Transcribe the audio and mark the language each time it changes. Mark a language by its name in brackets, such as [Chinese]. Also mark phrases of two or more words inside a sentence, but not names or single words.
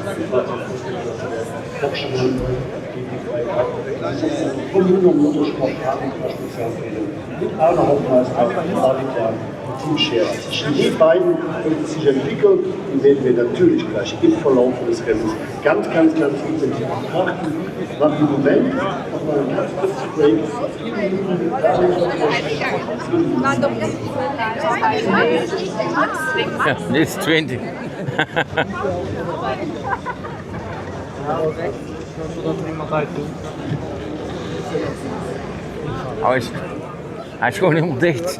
[German] Von junger Motorsportfahrern beispielsweise mit einer Hauptmeister, Radikal und Teamshare. Zwischen den beiden wird es sich entwickeln und werden wir natürlich gleich im Verlauf des Rennens ganz intensiv betrachten. Nach dem Moment nochmal ein ganz kurzes Break. [Dutch] Ja, dit is 20. Hij is gewoon helemaal dicht.